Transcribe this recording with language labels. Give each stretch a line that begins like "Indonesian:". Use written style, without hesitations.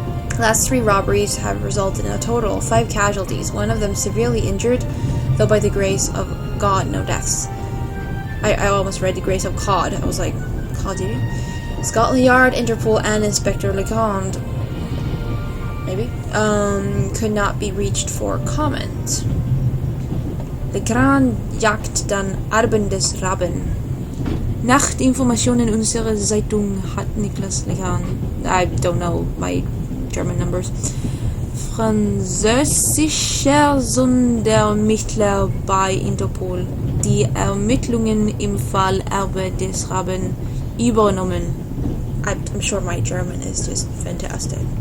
English: The last 3 robberies have resulted in a total of 5 casualties, one of them severely injured, though by the grace of God, no deaths. I almost read the grace of God. I was like, God, did you? Scotland Yard, Interpol, and Inspector Legrand, maybe, could not be reached for comment.
German: Legrand jagt dann Arben des Raben. Nach Informationen unserer Zeitung hat Niklas Legrand,
English: I don't know my German numbers,
German: französischer Sondermittler bei Interpol, die Ermittlungen im Fall Erbe des Raben übernommen.
English: I'm sure my German is just fantastic.